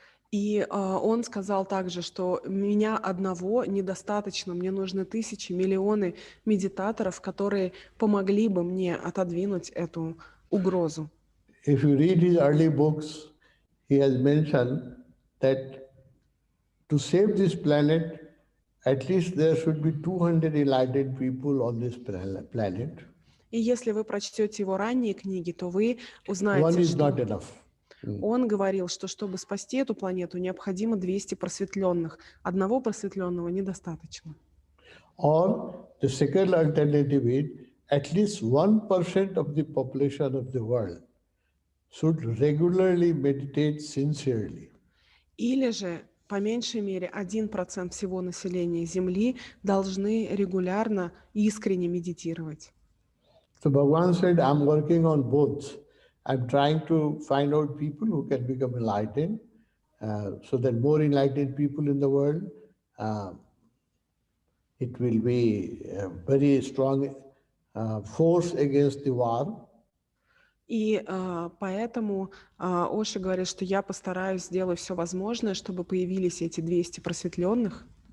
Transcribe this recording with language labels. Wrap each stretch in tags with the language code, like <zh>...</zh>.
<ru>И он сказал также, что меня одного недостаточно, мне нужны тысячи, миллионы медитаторов, которые помогли бы мне отодвинуть эту угрозу.</ru> <en>If you read his early books, he has mentioned that to save this planet, at least there should be 200 enlightened people on this planet.</en> <ru>И если вы прочтете его ранние книги, то вы узнаете,</ru> <en>One is</en> <ru>что</ru> <en>not enough.</en> <ru>он говорил, что чтобы спасти эту планету, необходимо 200 просветленных. Одного просветленного недостаточно.</ru> <en>Or the second alternative is at least 1% of the population of the world should regularly meditate sincerely.</en> <ru>Или же, по меньшей мере, 1% всего населения Земли должны регулярно и искренне медитировать.</ru> <en>So Bhagavan said, I'm working on both. I'm trying to find out people who can become enlightened, so that more enlightened people in the world, it will be a very strong force against the war.</en> <ru>И поэтому Оша говорит, что я постараюсь сделать все возможное, чтобы появились эти 200 просветленных.</ru>